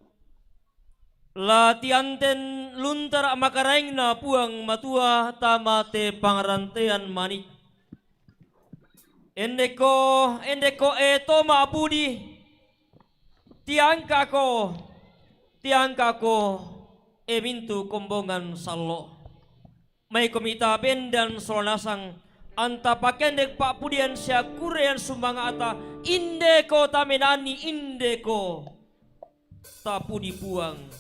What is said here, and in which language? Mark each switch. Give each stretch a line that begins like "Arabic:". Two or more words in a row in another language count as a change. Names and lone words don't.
Toraja-Sa'dan: Lati anten luntar makaraing na puang matua tamate pangarantean manik. Endeko toma apudi tiangka ko mintu kombongan sallo. May komita bendan solanasang anta pakendek pak pudian siya kurean sumanga ata indeko tamenani indeko tapu dibuang.